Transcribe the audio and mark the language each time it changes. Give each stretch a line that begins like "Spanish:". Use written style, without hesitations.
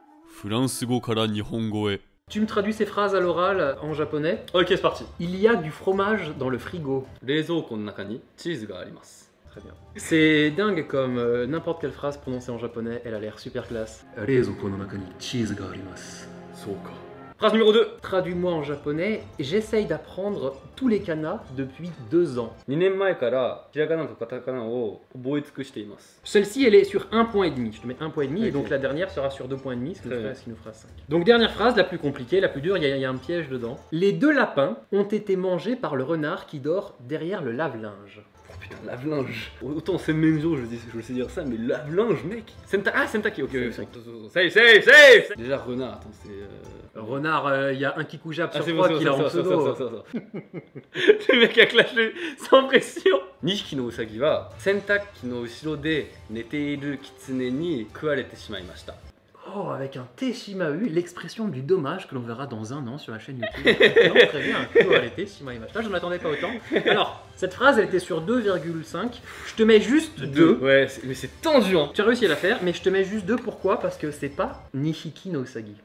Japanese: フランス語から日本語へ
French: Tu me traduis ces phrases à l'oral en japonais. Ok, c'est parti. Il y a du fromage dans le frigo.
Japanese: 冷蔵庫の中にチーズがあります。
French: Très bien. C'est dingue comme n'importe quelle phrase prononcée en japonais, elle a l'air super classe.
Japanese: 冷蔵庫の中にチーズがあります。そうか。
French: Phrase numéro 2. Traduis-moi en japonais. J'essaye d'apprendre tous les kanas depuis 2 ans.
Japanese: 2年前からひらがなとカタカナを覚え尽くしています。
French: Celle-ci, elle est sur 1,5 point. Je te mets 1,5 point et Ok. donc la dernière sera sur 2,5 points, ce qui Très nous fera 5. Donc dernière phrase, la plus compliquée, la plus dure, il y a un piège dedans. Les 2 lapins ont été mangés par le renard qui dort derrière le lave-linge. Oh putain, lave-linge. Autant c'est Menjo, je sais dire ça, mais lave-linge, mec. Sentaki, ok. Safe. Déjà, renard, attends, c'est. Renard, il y a un Kikujab sur c'est 3 bon, qui l'a en pseudo. Le mec a clashé sans pression.
Japanese: 2匹のウサギは洗濯機の後ろで寝ているキツネに食われてしまいました。
French: Oh, avec un Teshimahu, l'expression du dommage que l'on verra dans un an sur la chaîne YouTube. Non, très bien, Teshimaimashita, je ne m'attendais pas autant. Alors, cette phrase, elle était sur 2,5. Je te mets juste 2. Ouais, mais c'est tendu, hein. Tu as réussi à la faire, mais je te mets juste 2. Pourquoi? Parce que c'est pas
Japanese: Nishiki no Usagi.